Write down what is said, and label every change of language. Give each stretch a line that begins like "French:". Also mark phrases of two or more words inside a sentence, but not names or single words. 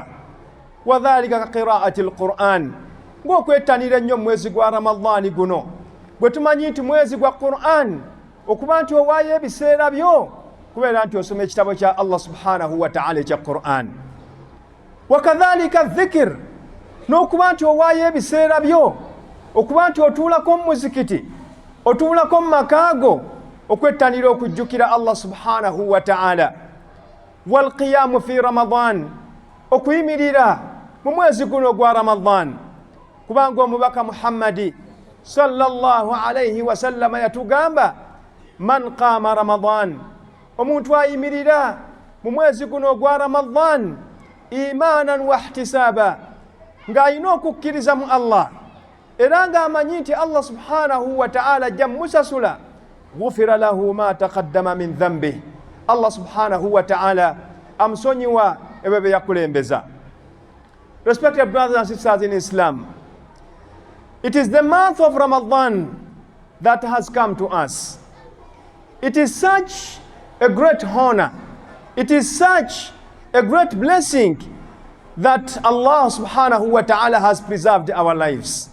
Arabic: وذلك ك قراءة القرآن,
Ganda: ng'okwettanira ennyo mwezi gwa Ramadhani guno, bwe tumanyi nti mwezi gwa Qur'an okuba nti owaayo ebiseera byo kubeera nti osoma ekitabo kya
Arabic: الله سبحانه وتعالى
Ganda: ekya Qur'an.
Arabic: وكذلك ذكر,
Ganda: n'okuba nti owaayo ebiseera byo okuba nti otuulako mu muzikiti, otuulako mu makaago okwettanira okujjukira
Arabic: الله سبحانه وتعالى. والقيام في رمضان,
Ganda: okuyimirira mu mwezi guno gwa Ramadhan, kubanga omubaka Muhammadi
Arabic: صلى الله عليه وسلم
Ganda: yatugamba
Arabic: من قام رمضان,
Ganda: omuntu ayimirira mu mwezi guno gwa Ramadhan
Arabic: إيمانا واحتسابا,
Ganda: ng'alina okukkiriza mu Allah era ng'amanyi nti
Arabic: الله سبحانه وتعالى
Ganda: ajja musasula,
Arabic: غفر له ما تقدم من ذنبه, الله سبحانه وتعالى
Ganda: amusonyiwa ebyo bye yakulembeza.
English: Respected brothers and sisters in Islam, it is the month of Ramadan that has come to us. It is such a great honor, it is such a great blessing that
Arabic: الله سبحانه وتعالى
English: has preserved our lives.